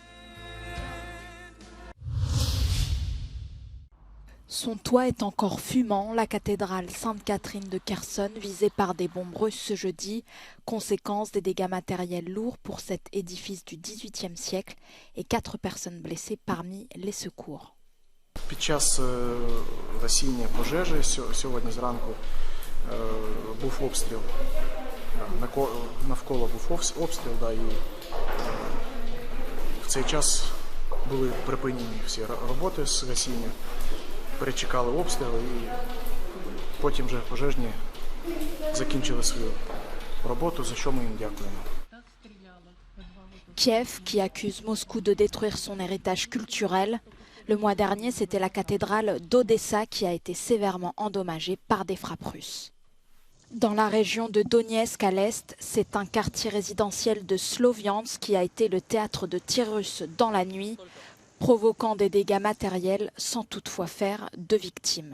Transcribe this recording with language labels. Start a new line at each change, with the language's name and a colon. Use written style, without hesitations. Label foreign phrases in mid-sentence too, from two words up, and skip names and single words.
French: Son toit est encore fumant, la cathédrale Sainte-Catherine de Kherson visée par des bombes russes ce jeudi, conséquence des dégâts matériels lourds pour cet édifice du XVIIIe siècle et 4 personnes blessées parmi les secours.
Ukrainian: Під час гасіння пожежі сьогодні зранку був обстріл. Навколо був обстріл, да, і в цей час були припинені всі роботи з гасіння, перечекали обстріл і потім вже пожежні закінчили свою роботу, за що ми їм дякуємо.
French: Kiev, qui accuse Moscou de détruire son héritage culturel. Le mois dernier, c'était la cathédrale d'Odessa qui a été sévèrement endommagée par des frappes russes. Dans la région de Donetsk à l'est, c'est un quartier résidentiel de Sloviansk qui a été le théâtre de tirs russes dans la nuit, provoquant des dégâts matériels sans toutefois faire de victimes.